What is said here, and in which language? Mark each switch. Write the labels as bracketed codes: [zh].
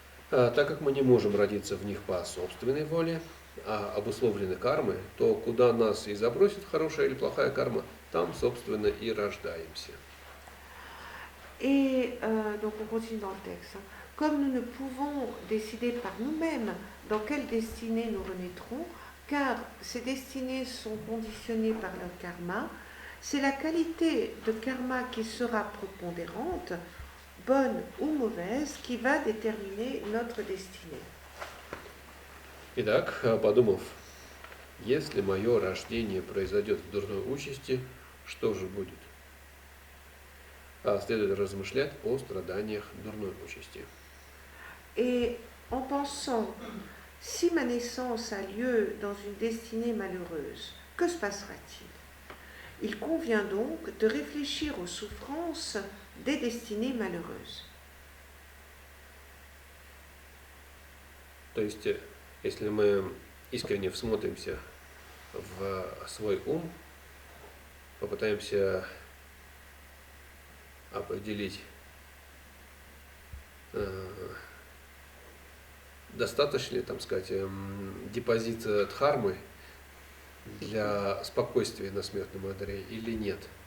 [ru] Так как мы не можем родиться в них по собственной воле, а обусловлены кармой, то куда нас и забросит хорошая или плохая карма, там, собственно, и рождаемся. [fr] Et donc on continue dans le texte. Comme nous ne pouvons décider par nous-mêmes dans quelle destinée nous renaîtrons, car ces destinées sont conditionnées par leur karma, c'est la qualité de karma qui sera prépondérante, bonne ou mauvaise, qui va déterminer notre destinée. [ru] Итак, подумав, если мое рождение произойдет в дурной участи, что же будет? Следует размышлять о страданиях дурной участи. [fr] Et en pensant, Si ma naissance a lieu dans une destinée malheureuse, que se passera-t-il? Il convient donc de réfléchir aux souffrances des destinées malheureuses. [ru] То есть, если мы искренне всмотримся в свой ум, попытаемся определить, достаточно ли, там сказать, депозит дхармы для спокойствия на смертном одре или нет.